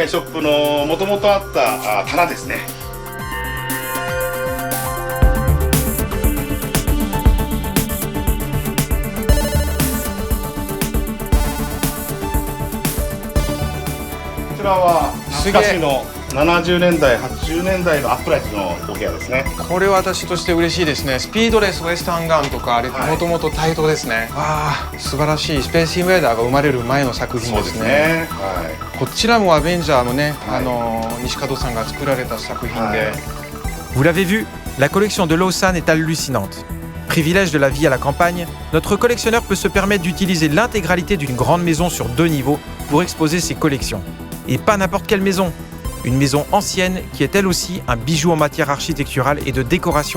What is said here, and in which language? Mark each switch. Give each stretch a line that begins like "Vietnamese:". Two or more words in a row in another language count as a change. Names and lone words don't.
Japanese: ショップの元々あった棚ですね。こちらは懐かしの70年代、80年代のアップライトのお部屋ですね。これは私として嬉しいですね。スピードレスウェスタンガンとかあれはいもともと対等ですね。ああ、素晴らしい。スペースインベーダーが生まれる前の作品ですね。はこちらもアベンジャーもね、はい西門さんが作られた作品で、はい
French: Vous l'avez vu, la collection de Lausanne est hallucinante. Privilège de la vie à la campagne, notre collectionneur peut se permettre d'utiliser l'intégralité d'une grande maison sur 2 niveaux pour exposer ses collections. Et pas n'importe quelle maison. Une maison ancienne qui est elle aussi un bijou en matière architecturale et de décoration intérieure.